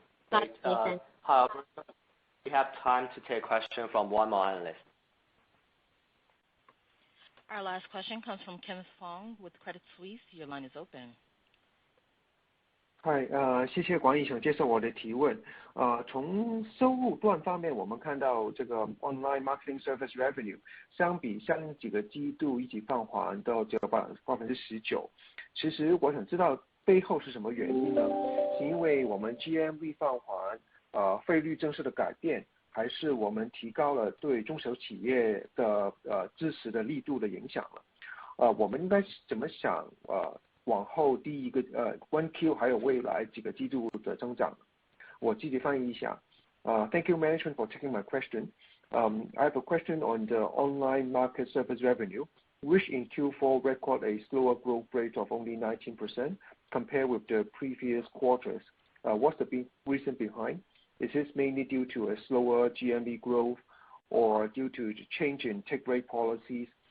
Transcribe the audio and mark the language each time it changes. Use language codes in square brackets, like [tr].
[en] Great. However, we have time to take question from one more analyst. Our last question comes from Kenneth Fong with Credit Suisse. Your line is open. [zh] 谢谢管理层接受我的提问。从收入端方面，我们看到这个 [en] online marketing service revenue [zh] 相比上几个季度一起放缓到这个19%。其实我想知道背后是什么原因呢？是因为我们 GMV 放缓，费率政策的改变，还是我们提高了对中小企业的支持的力度的影响了？我们应该怎么想？往后第一个1Q 还有未来几个季度的增长，我自己翻译一下。 [en] Thank you management for taking my question. I have a question on the online market service revenue, which in Q4 record a slower growth rate of only 19% compared with the previous quarters. What's the reason behind? Is this mainly due to a slower GMV growth or due to the change in take rate policies?